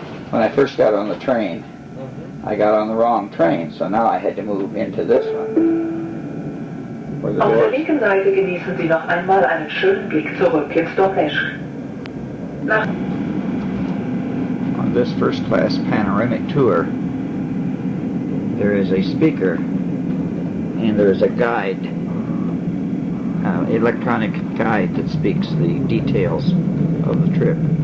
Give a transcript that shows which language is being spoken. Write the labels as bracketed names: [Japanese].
[English] When I first got on the train, I got on the wrong train, so now I had to move into this one. [German] Auf der linken Seite genießen Sie noch einmal einen schönen Blick zurück ins Domleschg. [English] On this first-class panoramic tour, there is a speaker and there is a guide, electronic guide that speaks the details of the trip.